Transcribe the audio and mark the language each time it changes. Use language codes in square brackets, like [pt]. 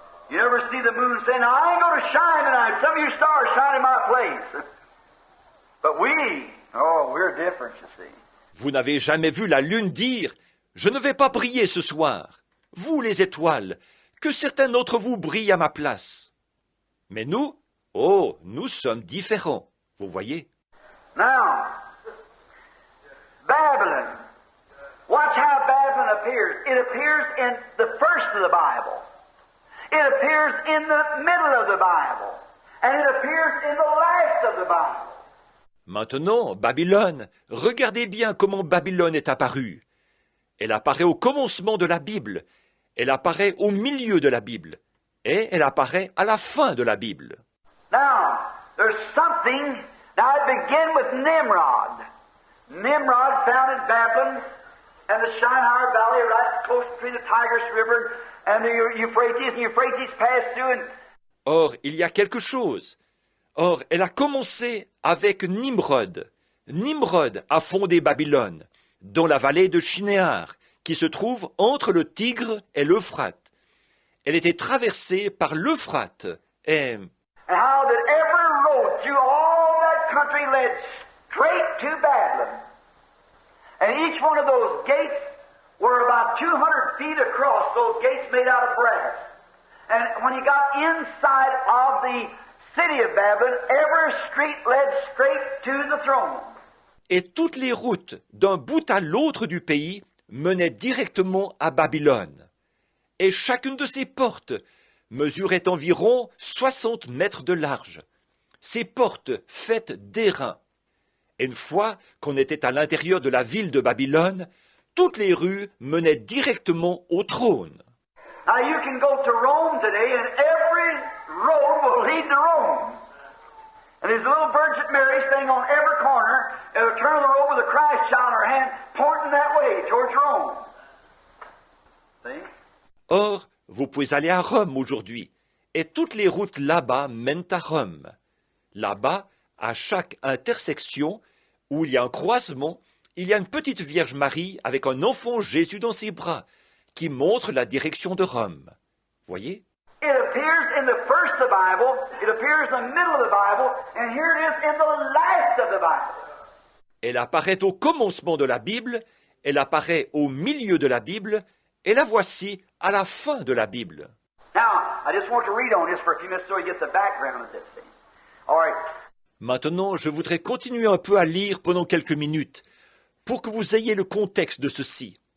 [en] You ever see the moon say, "Now I ain't going to shine tonight. Some of you stars shine in my place." But we're different, you see. [fr] Vous n'avez jamais vu la lune dire « Je ne vais pas briller ce soir. Vous, les étoiles, que certains d'entre vous brillent à ma place. » Mais nous, nous sommes différents, vous voyez. [en] Now, Babylon. Watch how Babylon appears. It appears in the first of the Bible. It appears in the middle of the Bible. And it appears in the last of the Bible. [fr] Maintenant, Babylone, regardez bien comment Babylone est apparue. Elle apparaît au commencement de la Bible, elle apparaît au milieu de la Bible, et elle apparaît à la fin de la Bible. [en] Now, there's something. Now, it began with Nimrod. Nimrod founded Babylon and the Shinar Valley right close between the Tigris River and the Euphrates, and Euphrates passed through. And [fr] Or, il y a quelque chose. Or, elle a commencé avec Nimrod. Nimrod a fondé Babylone, dans la vallée de Shinéar, qui se trouve entre le Tigre et l'Euphrate. Elle était traversée par l'Euphrate et... [en] and how that every road through all that country led straight to Babylon. And each one of those gates were about 200 feet across, those gates made out of brass. And when you got inside of the city of Babylon, every street led straight to the throne. [fr] Et toutes les routes d'un bout à l'autre du pays menaient directement à Babylone. Et chacune de ces portes mesurait environ 60 mètres de large. Ces portes faites d'airain. Et une fois qu'on était à l'intérieur de la ville de Babylone, toutes les rues menaient directement au trône. [en] Now you can go to Rome today and every road will lead to Rome. And there's a little Virgin Mary standing on every corner, and a turn of the robe with a Christ child in her hand, pointing that way, towards Rome. See? [fr] Or, vous pouvez aller à Rome aujourd'hui, et toutes les routes là-bas mènent à Rome. Là-bas, à chaque intersection où il y a un croisement, il y a une petite Vierge Marie avec un enfant Jésus dans ses bras, qui montre la direction de Rome. Voyez? [en] It appears in the first of the Bible, it appears in the middle of the Bible, and here it is in the last of the Bible. [fr] Elle apparaît au commencement de la Bible, elle apparaît au milieu de la Bible, et la voici à la fin de la Bible. [en] Now, I just want to read on this for a few minutes so you get the background of this thing. All right. [fr] Maintenant, je voudrais continuer un peu à lire pendant quelques minutes, pour que vous ayez le contexte de ceci.